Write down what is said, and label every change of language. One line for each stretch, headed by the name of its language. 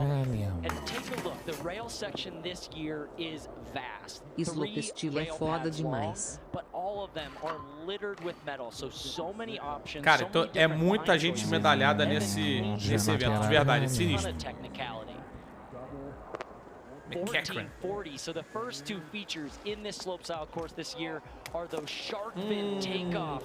English: And take a look, the rail section this year is vast.
Portuguese: Slopestyle é foda demais.
English: But all of them are littered with metal, so many options.
Portuguese: Cara, então é muita gente medalhada nesse evento, de verdade, é sinistro.
English: 1440. So the first 2 features in this slopestyle course this year are those shark fin takeoffs.